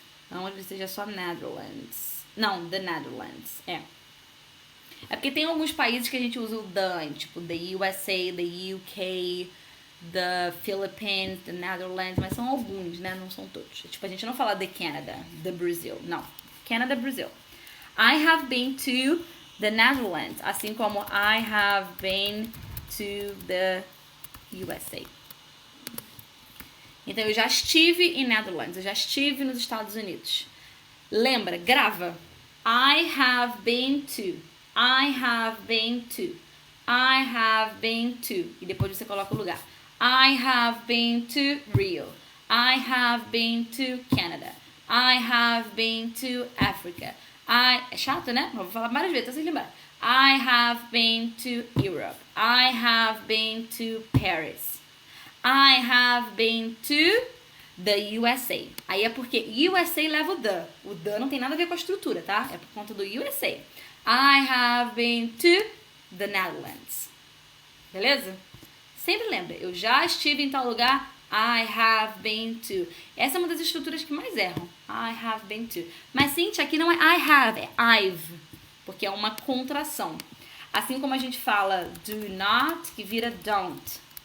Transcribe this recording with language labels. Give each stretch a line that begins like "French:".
Portuguese: Onde seja só Netherlands. Não, the Netherlands. É porque tem alguns países que a gente usa o the, tipo the USA, the UK, the Philippines, the Netherlands, mas são alguns, né? Não são todos. Tipo, a gente não fala the Canada, the Brazil. Não. Canada, Brazil.
English: I have been to the Netherlands,
Portuguese: assim como
English: I have been to the USA.
Portuguese: Então, eu já estive em Netherlands, eu já estive nos Estados Unidos. Lembra, grava.
English: I have been to. I have been to. I have been to.
Portuguese: E depois você coloca o lugar.
English: I have been to Rio. I have been to Canada. I have been to Africa.
Portuguese: É chato, né? Vou falar várias vezes, até você lembrar.
English: I have been to Europe. I have been to Paris. I have been to the USA.
Portuguese: Aí é porque USA leva o the. O the não tem nada a ver com a estrutura, tá? É por conta do USA.
English: I have been to the Netherlands.
Portuguese: Beleza? Sempre lembra, eu já estive em tal lugar.
English: I have been to.
Portuguese: Essa é uma das estruturas que mais erram.
English: I have been to.
Portuguese: Mas, Cintia, aqui não é I have, é I've. Porque é uma contração. Assim como a gente fala do not, que vira don't.